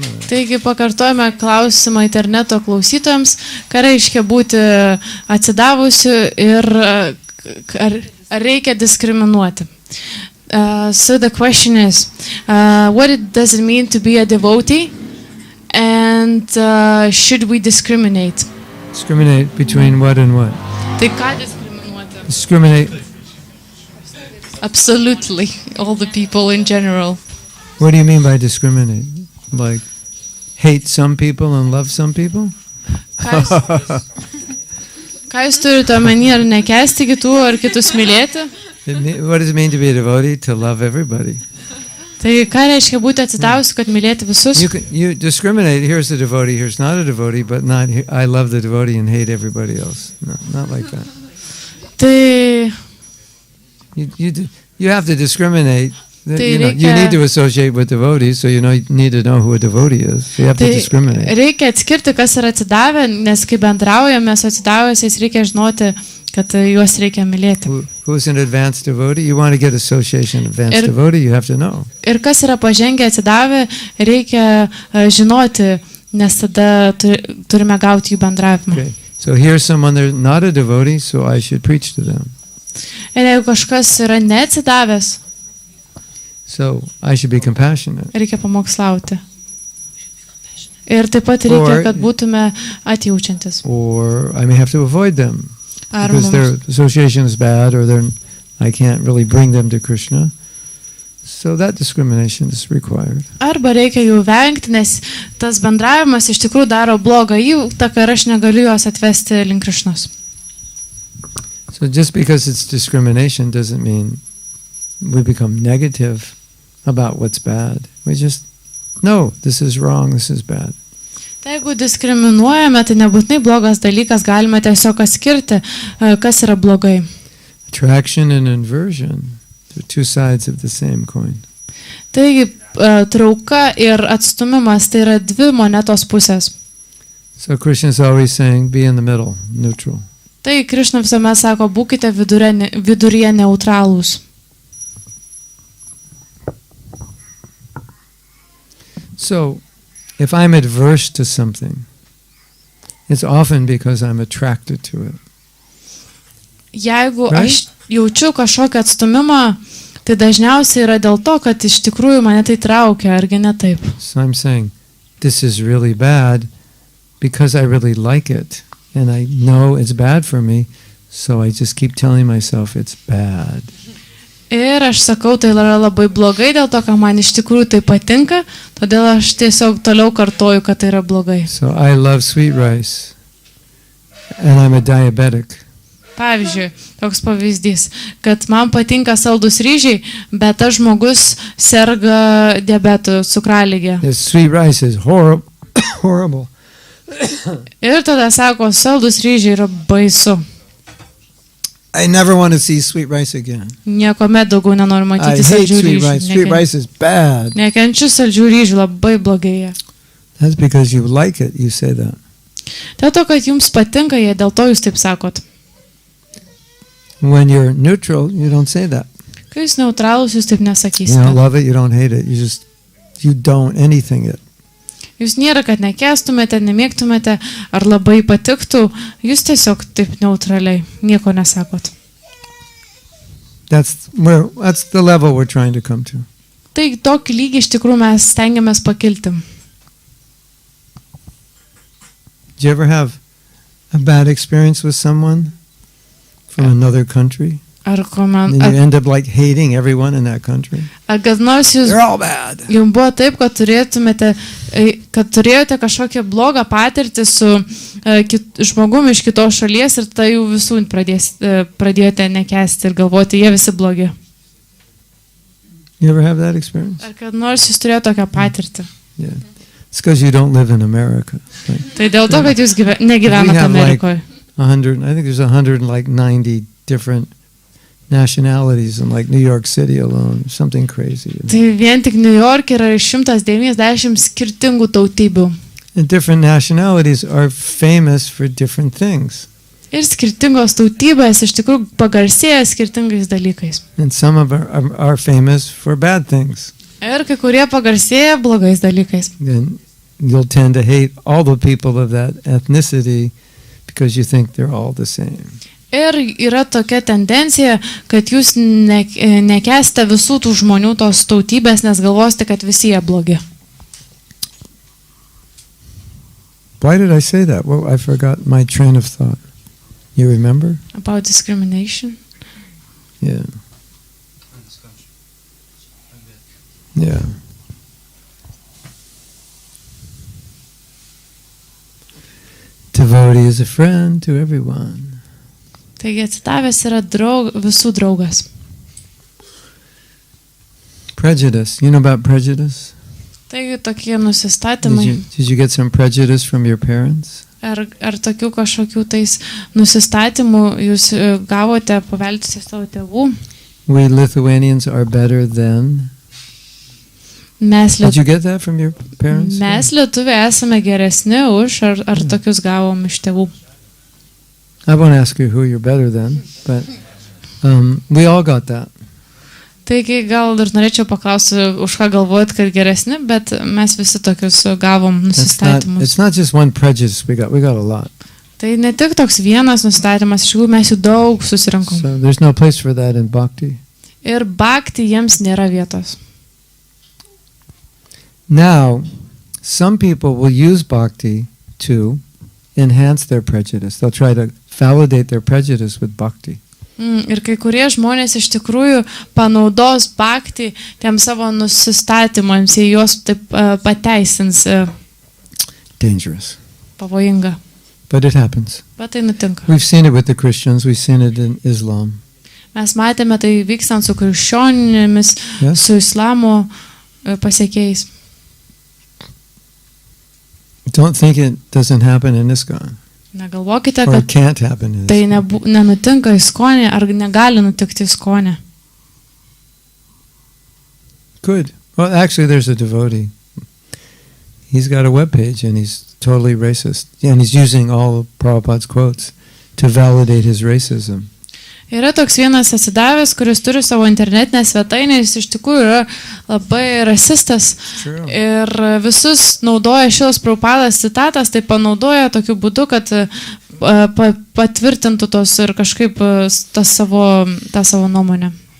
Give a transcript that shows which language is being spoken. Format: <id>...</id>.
<lt>Taigi pakartojame klausimą interneto klausytojams, ką reiškia būti atsidavusiu ir ar reikia diskriminuoti.</lt> <en>So the question is, does it mean to be a devotee, and should we discriminate? Discriminate between what and what?</en> <lt>Tai ką diskriminuoti?</lt> <en>Discriminate. Absolutely, all the people in general. What do you mean by discriminate? Like hate some people and love some people?</en> <lt>Ką jūs turite omeny, ar nekęsti kitų, ar kitus mylėti?</lt> <en>What does it mean to be a devotee? To love everybody.</en> <lt>Tai ką reiškia būti atsidavusiu, kad mylėti visus?</lt> <en>You discriminate. Here's a devotee. Here's not a devotee. But not. I love the devotee and hate everybody else. No, not like that.</en> <lt>Tai</lt> <en>you have to discriminate.</en> <lt>Tai</lt> <en>You need to associate with devotees, so you need to know who a devotee is. So you have to discriminate.</en> <lt>Reikia atskirti, kas yra atsidavę, nes kai bendraujame su atsidavusiais, reikia žinoti, kad juos reikia mylėti.</lt> <en>Who's an advanced devotee? You want to get association advanced devotee, you have to know.</en> <lt>Ir kas yra pažengę atsidavę, reikia žinoti, nes tada turime gauti jų bendravimą.</lt> <en>Okay. So here's someone they're not a devotee, so I should preach to them.</en> <lt>Ir jeigu kažkas yra neatsidavęs,</lt> <en>so I should be compassionate.</en> <lt>Reikia pamokslauti. Ir taip pat reikia, kad būtume atjaučiantis.</lt> <en>Or I may have to avoid them.</en> <lt>Ar</lt> <en>because their association is bad, or I can't really bring them to Krishna. So that discrimination is required.</en> <lt>Arba reikia jų vengti, nes tas bendravimas iš tikrųjų daro blogą įtaką ir aš negaliu juos atvesti link Krishnos.</lt> <en>So just because it's discrimination doesn't mean we become negative about what's bad. We just know this is wrong, this is bad.</en> <lt>Tai jeigu diskriminuojame, tai nebūtinai blogas dalykas, galime tiesiog atskirti, kas yra blogai.</lt> <en>Attraction and inversion, they're two sides of the same coin.</en> <lt>Taigi, trauka ir atstumimas tai yra dvi monetos pusės.</lt> <en>So Krishna is always saying, be in the middle, neutral.</en> <lt>Tai Krishna visuomet sako, būkite viduryje neutralūs.</lt> <en>So, if I'm adverse to something, it's often because I'm attracted to it.</en> <lt>Jeigu aš jaučiu kažkokį atstumimą, tai dažniausiai yra dėl to, kad iš tikrųjų mane tai traukia, argi ne taip.</lt> <en>So I'm saying, this is really bad because I really like it. And I know it's bad for me, so I just keep telling myself it's bad.</en> <lt>Ir aš sakau, tai yra labai blogai dėl to, kad man iš tikrųjų tai patinka, todėl aš tiesiog toliau kartoju, kad tai yra blogai.</lt> <en>So I love sweet rice, and I'm a diabetic.</en> <lt>Pavyzdžiui, toks pavyzdys, kad man patinka saldus ryžiai, bet tas žmogus serga diabetu, cukraligė.</lt> <en>The sweet rice is horrible.</en> <lt>Ir tada sako, saldus ryžiai yra baisu.</lt> <en>I never want to see sweet rice again.</en> <lt>Niekuomet daugiau nenoriu</lt> <en>I</en> <lt>matyti saldžių</lt> <en>sweet</en> <lt>ryžių.</lt> <en>rice. Sweet rice is bad.</en> <lt>Nekenčiu saldžių ryžių, labai blogai.</lt> <en>That's because you like it, you say that.</en> <lt>Dėl to, kad jums patinka jie, dėl to jūs taip sakot.</lt> <en>When you're neutral, you don't say that.</en> <lt>Kai jūs neutralūs, jūs taip</lt> <en>You</en> <lt>nesakysite.</lt> <en>don't love it, you don't hate it. You don't anything it.</en> <lt>Jūs nėra, kad nekęstumėte, nemėgtumėte, ar labai patiktų, jūs tiesiog taip neutraliai, nieko nesakot.</lt> <en>That's the level we're trying to come to.</en> <lt>Tai tokį lygį iš tikrųjų mes stengiamės pakilti.</lt> <en>Did you ever have a bad experience with someone from another country?</en> <lt>Ar</lt> <en>And you end up like hating everyone in that country?</en> <lt>kad nors jūs</lt> <en>They're all bad.</en> <lt>jums buvo taip, kad turėjote kažkokią blogą patirtį su žmogumi iš kitos šalies ir tai jau visų pradėjote nekęsti ir galvoti, jie visi blogi.</lt> <en>You ever have that experience?</en> <lt>Ar kad nors jūs turėjote tokią patirtį?</lt> <en>Yeah. It's because you don't live in America. Right?</en> <lt>Tai dėl to, kad jūs negyvenate Amerikoje.</lt> <en>100, I think there's 190 different nationalities in like New York City alone, something crazy.</en> <lt>Tai vien tik New York yra 190 skirtingų tautybių.</lt> <en>And different nationalities are famous for different things.</en> <lt>Ir skirtingos tautybės iš tikrųjų pagarsėja skirtingais dalykais.</lt> <en>And some of are famous for bad things.</en> <lt>Ir kai kurie pagarsėja blogais dalykais.</lt> <en>Then you'll tend to hate all the people of that ethnicity because you think they're all the same.</en> <lt>Ir yra tokia tendencija, kad jūs nekęsite visų tų žmonių tos tautybės, nes galvosite, kad visi jie blogi.</lt> <en>Why did I say that? Well, I forgot my train of thought. You remember? About discrimination. Yeah. In this country. And Yeah. Devotee is a friend to everyone.</en> <lt>Taigi atsidavęs yra visų draugas.</lt> <en>Prejudice. You know about prejudice?</en> <lt>Taigi tokie nusistatymai.</lt> <en>Did you get some prejudice from your parents?</en> <lt>Ar tokių kažkokių tais nusistatymų jūs gavote paveldėti savo tėvų?</lt> <en>We Lithuanians are better than. Did you get that from your parents?</en> <lt>Mes lietuviai esame geresni už, ar tokius gavom iš tėvų?</lt> <en>I won't ask you who you're better than, but we all got that.</en> <lt>Taigi gal ir norėčiau paklausti, už ką galvojat, kad geresni, bet mes visi tokius gavom nusistatymus.</lt> <en>It's not just one prejudice we got a lot.</en> <lt>Tai ne tik toks vienas nusistatymas, iš tikrųjų mes jų daug susirinkom.</lt> <en>So there's no place for that in bhakti.</en> <lt>Ir bhakti jiems nėra vietos.</lt> <en>Now, some people will use bhakti to enhance their prejudice. They'll try to validate their prejudice with bhakti.</en> <lt>Ir kai kurie žmonės iš tikrųjų panaudos bhakti tiem savo nusistatymams, jie juos taip pateisins.</lt> <en>Dangerous.</en> <lt>Pavojinga.</lt> <en>But it happens.</en> <lt>Bet tai nutinka.</lt> <en>We've seen it with the Christians. We've seen it in Islam.</en> <lt>Mes matėme tai vykstant su krikščionimis,</lt> <en>Yes.</en> <lt>su islamo pasiekėjais.</lt> <en>Don't think it doesn't happen in ISKCON.</en> <lt>Negalvokite,</lt> <en>Or it can't happen in</en> <lt>tai</lt> <en>ISKCON.</en> <lt>nenutinka ISKCON'e ar negali nutikti ISKCON'e.</lt> <en>Good. Well, actually, there's a devotee. He's got a webpage and he's totally racist. And he's using all of Prabhupada's quotes to validate his racism.</en> <lt>Yra toks vienas atsidavęs, kuris turi savo internetinę svetainę, jis iš tikrųjų yra labai rasistas ir visus naudoja šios Prabhupados citatas, tai panaudoja tokiu būdu, kad patvirtintų tos ir kažkaip tą savo nuomonę.</lt>